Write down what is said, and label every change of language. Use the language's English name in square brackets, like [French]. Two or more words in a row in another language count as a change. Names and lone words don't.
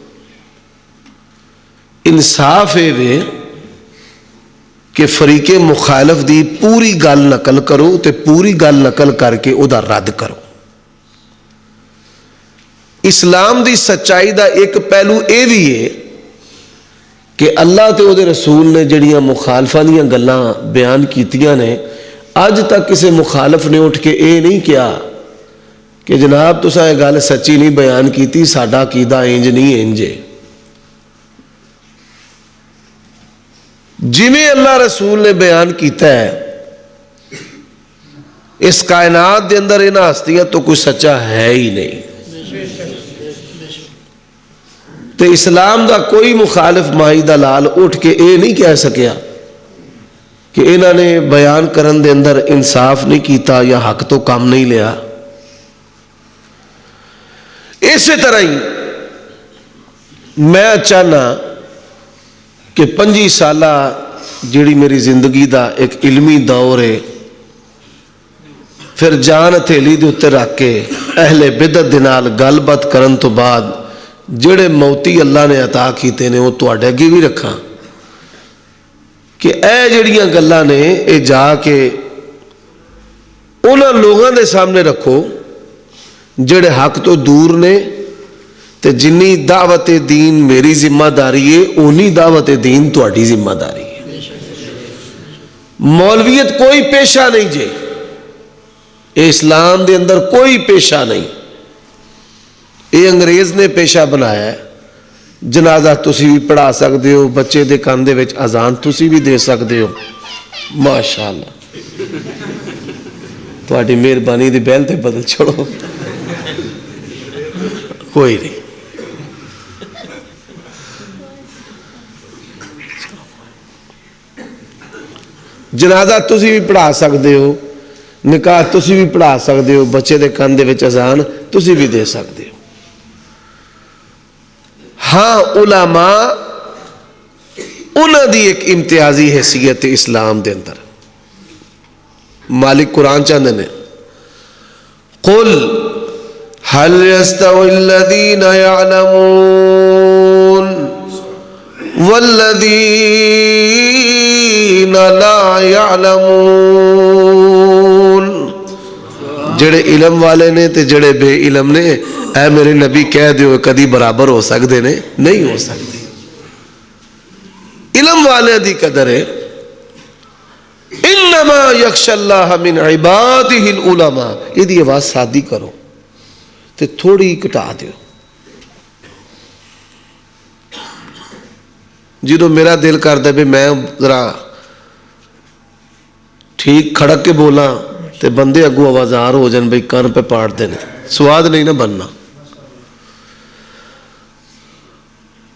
[Punjabi] انصاف ہے کہ فریق مخالف دی پوری گل نقل کرو تے پوری گل نقل کر کے او دا رد کرو. اسلام دی سچائی دا ایک پہلو اے بھی ہے کہ اللہ تے او دے رسول نے جڑیاں مخالفاں دیاں گلاں بیان کیتیاں نے، اج تک کسی مخالف نے اٹھ کے اے نہیں کیا کہ جناب تساں یہ گل سچی نہیں بیان کیتی، ساڈا عقیدہ انج نہیں انج ہے. جویں اللہ رسول نے بیان کیتا ہے اس کائنات دے اندر انہاں ہستیاں تو کوئی سچا ہے ہی نہیں. تے اسلام دا کوئی مخالف مائی دلال اٹھ کے اے نہیں کہہ سکیا کہ انہاں نے بیان کرن دے اندر انصاف نہیں کیتا یا حق تو کم نہیں لیا. اسی طرح ہی میں چاہنا کہ 25 سالہ جیڑی میری زندگی دا ایک علمی دور ہے، پھر جان ہتھیلی دے اوتے رکھ کے اہل بدعت دے نال گل بات کرن تو بعد جڑے موتی اللہ نے عطا کیتے نے وہ تواڈے اگے بھی رکھاں کہ اے جڑیاں گلاں نے اے جا کے انہاں لوگاں دے سامنے رکھو جڑے حق تو دور نے، تے جنی دعوت دین میری ذمہ داری ہے اونی دعوت دین تواڈی ذمہ داری ہے. مولویت کوئی پیشہ نہیں جے، اسلام دے اندر کوئی پیشہ نہیں، یہ انگریز نے پیشہ بنایا ہے. جنازہ تسی بھی پڑھا سکتے ہو، بچے دے کان دے وچ اذان تسی بھی دے سکتے ہو. ماشاءاللہ تواڈی مہربانی دی بیل تے بدل چھوڑو، کوئی نہیں. جنازہ تسی بھی پڑھا سکتے ہو، نکاح تسی بھی پڑھا سکتے ہو، بچے دے کان دے وچ اذان تسی بھی دے سکتے ہو. ہاں علماء انہاں دی ایک امتیازی حیثیت اسلام دے اندر. [Urdu] مالک قرآن چاہتے ہیں [Arabic] قل هل يستوي الذين يعلمون والذين لا يعلمون. [Punjabi] جڑے علم والے نے تے جڑے بے علم نے، اے میرے نبی کہہ دیو کدی برابر ہو سکتے نے؟ نہیں ہو سکتے. علم والے دی قدر ہے [Arabic] انما یخشى اللہ من عباده العلماء. [Punjabi] یہ دی آواز سادی کرو تے تھوڑی کٹا دیو. جدو میرا دل کرتا ہے میں ذرا ٹھیک کھڑک کے بولا تے بندے اگو آوازار ہو جان بھائی کان پہ پاڑ دینے، سواد نہیں نہ بننا.